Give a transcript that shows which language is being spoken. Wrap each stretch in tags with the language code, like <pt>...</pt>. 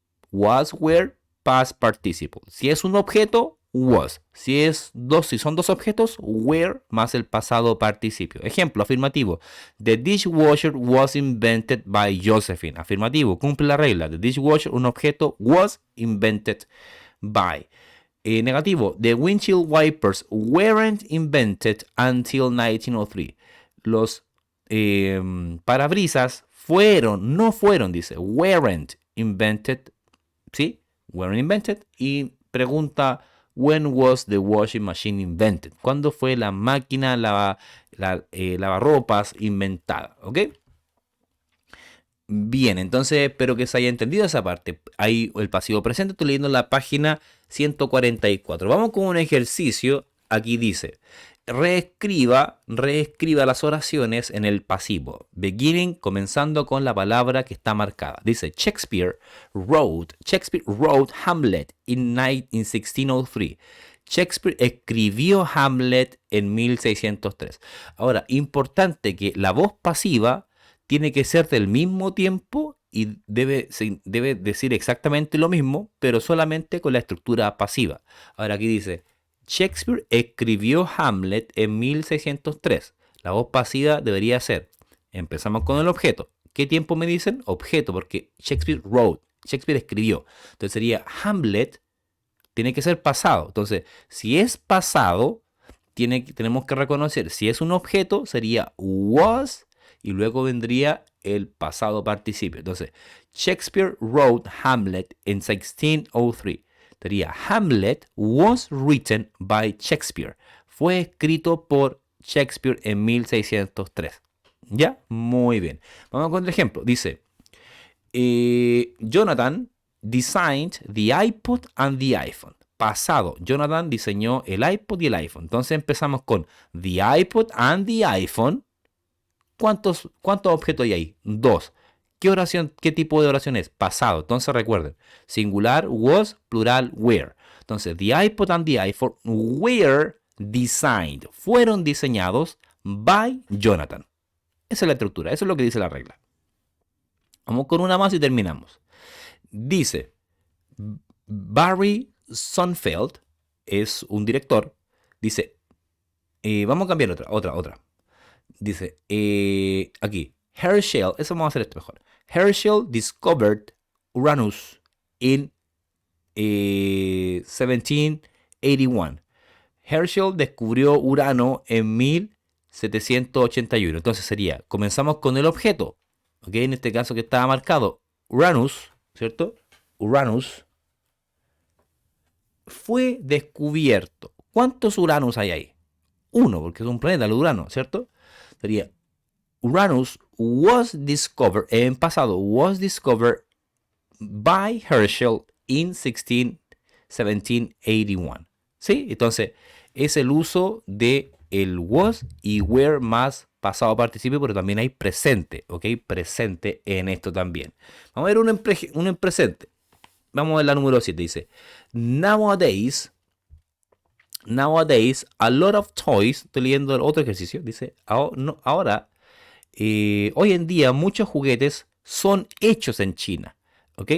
<en>Was, were, past participle.</en> <es>Si es un objeto, was. Si son dos objetos, were más el pasado participio. Ejemplo, afirmativo.</es> <en>The dishwasher was invented by Josephine.</en> <es>Afirmativo, cumple la regla.</es> <en>The dishwasher,</en> <es>un objeto,</es> <en>was invented by.</en> <es>Negativo.</es> <en>The windshield wipers weren't invented until 1903.</en> <es>Los parabrisas no fueron, dice,</es> <en>weren't invented,</en> <es>¿sí? Weren't invented. Y pregunta,</es> <en>when was the washing machine invented?</en> <es>¿Cuándo fue la máquina lavarropas inventada? ¿Ok? Bien, entonces espero que se haya entendido esa parte. Ahí el pasivo presente, estoy leyendo la página 144. Vamos con un ejercicio. Aquí dice, reescriba las oraciones en el pasivo. Beginning, comenzando con la palabra que está marcada.</es> <en>Dice, Shakespeare wrote Hamlet in 1603.</en> <es>Shakespeare escribió Hamlet en 1603. Ahora, importante que la voz pasiva tiene que ser del mismo tiempo y debe decir exactamente lo mismo, pero solamente con la estructura pasiva. Ahora aquí dice, Shakespeare escribió Hamlet en 1603. La voz pasiva debería ser, empezamos con el objeto. ¿Qué tiempo me dicen? Objeto, porque</es> <en>Shakespeare wrote,</en> <es>Shakespeare escribió. Entonces sería Hamlet, tiene que ser pasado. Entonces, si es pasado, tenemos que reconocer, si es un objeto, sería was, y luego vendría el pasado participio.</es> <en>Entonces, Shakespeare wrote Hamlet in 1603. Sería Hamlet was written by Shakespeare.</en> <es>Fue escrito por Shakespeare en 1603. ¿Ya? Muy bien. Vamos con otro ejemplo.</es> <en>Dice, Jonathan designed the iPod and the iPhone.</en> <es>Pasado, Jonathan diseñó el iPod y el iPhone. Entonces empezamos con</es> <en>the iPod and the iPhone.</en> <es>¿Cuántos objetos hay ahí? Dos. ¿Qué tipo de oración es? Pasado. Entonces recuerden, singular was, plural were.</es> <en>Entonces, the iPod and the iPhone were designed.</en> <es>Fueron diseñados by Jonathan. Esa es la estructura, eso es lo que dice la regla. Vamos con una más y terminamos. Dice, Barry Sonnenfeld es un director. Dice, vamos a cambiar otra. Dice, aquí, Herschel, eso vamos a hacer esto mejor.</es> <en>Herschel discovered Uranus in 1781.</en> <es>Herschel descubrió Urano en 1781. Entonces sería, comenzamos con el objeto. ¿Ok? En este caso que estaba marcado, Uranus, ¿cierto? Uranus fue descubierto. ¿Cuántos Uranus hay ahí? Uno, porque es un planeta, el Urano, ¿cierto?</es> <en>Sería Uranus was discovered,</en> <es>en pasado,</es> <en>was discovered by Herschel in 1781.</en> <es>¿Sí? Entonces, es el uso de el was y were más pasado participio, pero también hay presente, ¿ok? Presente en esto también. Vamos a ver uno en presente. Vamos a ver la número 7, dice,</es> <en>Nowadays, a lot of toys,</en> <es>estoy leyendo el otro ejercicio, dice, ahora, hoy en día muchos juguetes son hechos en China, ¿ok?</es>